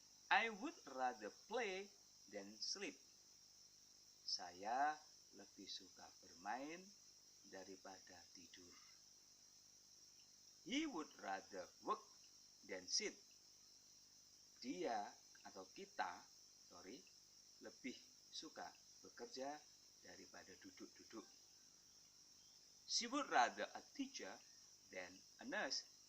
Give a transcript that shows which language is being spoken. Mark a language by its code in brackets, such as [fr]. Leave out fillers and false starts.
[en] I would rather play than sleep. [id] Saya lebih suka bermain daripada tidur. [en] He would rather work than sit. [id] Dia atau kita, lebih suka bekerja daripada duduk-duduk. [en] She would rather a teacher than a nurse.